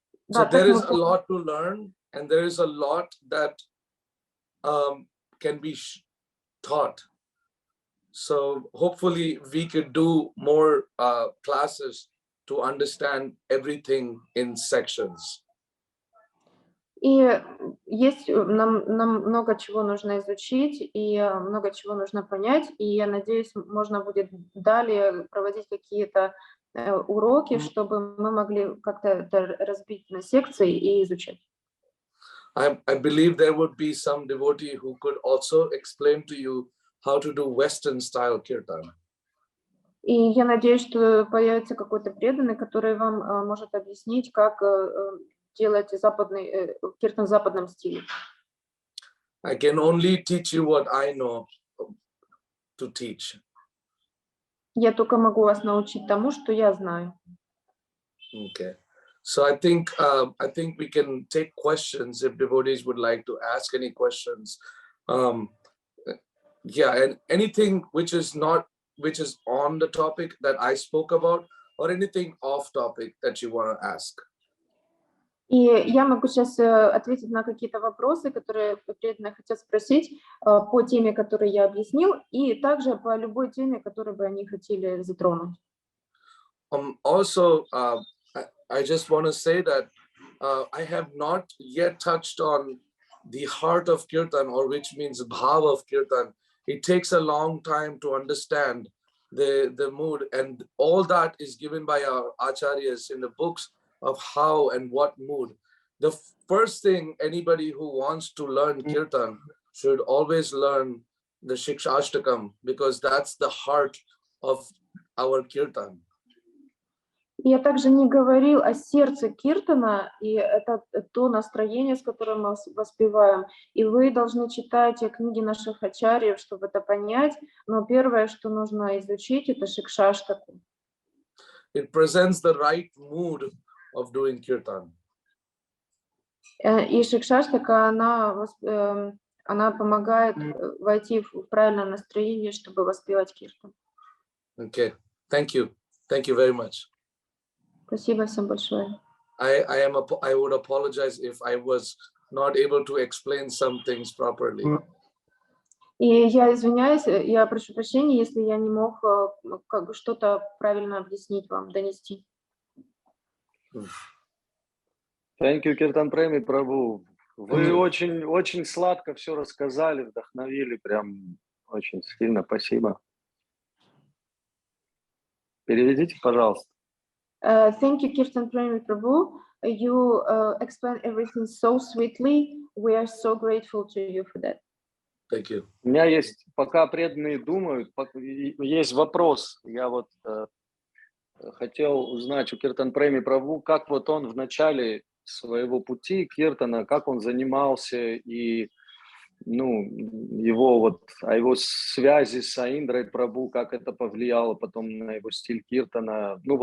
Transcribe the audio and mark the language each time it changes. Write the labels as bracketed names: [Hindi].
[English] So there is a lot to learn, and there is a lot that can be taught. So hopefully we could do more classes to understand everything in sections. [Russian] И есть нам много чего нужно изучить, и много чего нужно понять, и я надеюсь, можно будет далее проводить какие-то уроки, чтобы мы могли как-то это разбить на секции и изучать. [English] I believe there would be some devotee who could also explain to you how to do Western style kirtan. [Russian] И я надеюсь, что появится какой-то преданный, который вам может объяснить, как делать западный киртан в западном стиле. [English] I can only teach you what I know to teach. [Russian] Я только могу вас научить тому, что я знаю. [English] Okay. So I think we can take questions if devotees would like to ask any questions. Yeah, and anything which is on the topic that I spoke about, or anything off topic that you want to ask. [Russian] И я могу сейчас ответить на какие-то вопросы, которые преданные хотят спросить по теме, которую я объяснил, и также по любой теме, которую бы они хотели затронуть. [English] Also, I just want to say that I have not yet touched on the heart of kirtan, or which means bhav of kirtan. It takes a long time to understand the mood, and all that is given by our acharyas in the books of how and what mood. The first thing anybody who wants to learn kirtan should always learn the Shikshashtakam, because that's the heart of our kirtan. [Russian] Я также не говорил о сердце киртана, и это то настроение, с которым мы воспеваем. И вы должны читать книги наших ачарьев, чтобы это понять. Но первое, что нужно изучить, это Шикшаштаку. [English] It presents the right mood of doing kirtan. [Russian] И Шикшаштака, она помогает войти в правильное настроение, чтобы воспевать киртан. [English] Okay, thank you very much. [Russian] Спасибо всем большое. [English] I would apologize if I was not able to explain some things properly. [Russian] И я извиняюсь, я прошу прощения, если я не мог как бы что-то правильно объяснить вам, донести. [English] Thank you, [Russian] Киртан Преми, прабху. Вы очень сладко все рассказали, вдохновили, прям очень сильно. Спасибо. Переведите, пожалуйста. [English] Thank you, Киртан Преми, прабху. You explain everything so sweetly. We are so grateful to you for that. Thank you. [Russian] У меня есть, пока преданные думают, есть вопрос. Я вот хотел узнать у Киртан Преми прабху, как вот он в начале своего пути киртана, как он занимался, и его связи с Индрой прабху, как это повлияло потом на его стиль киртана.